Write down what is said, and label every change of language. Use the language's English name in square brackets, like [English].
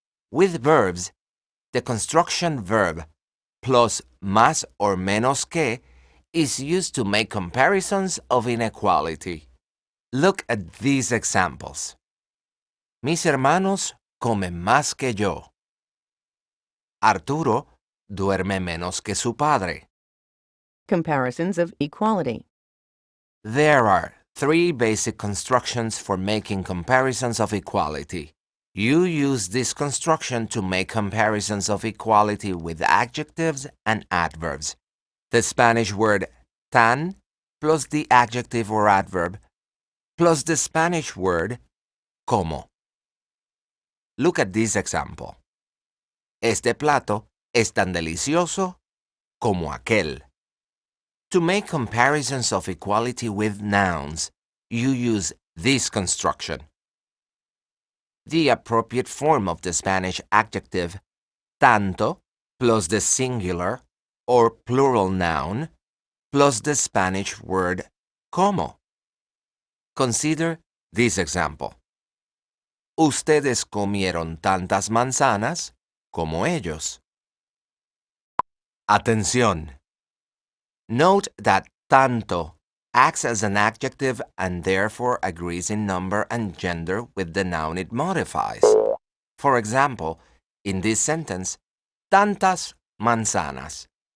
[English] With verbs, the construction verb plus más or [Spanish] menos que [English] is used to make comparisons of inequality. Look at these examples. [Spanish] Mis hermanos comen más que yo. Arturo duerme menos que su padre. [English] Comparisons of equality. There are three basic constructions for making comparisons of equality. You use this construction to make comparisons of equality with adjectives and adverbs. The Spanish word tan plus the adjective or adverb plus the Spanish word como. Look at this example. [Spanish] Este plato es tan delicioso como aquel. [English] To make comparisons of equality with nouns, you use this construction. The appropriate form of the Spanish adjective tanto plus the singular or plural noun plus the Spanish word como. Consider this example. [Spanish] Ustedes comieron tantas manzanas como ellos. Atención! [English] Note that tanto acts as an adjective and therefore agrees in number and gender with the noun it modifies. For example, in this sentence, [Spanish] tantas manzanas.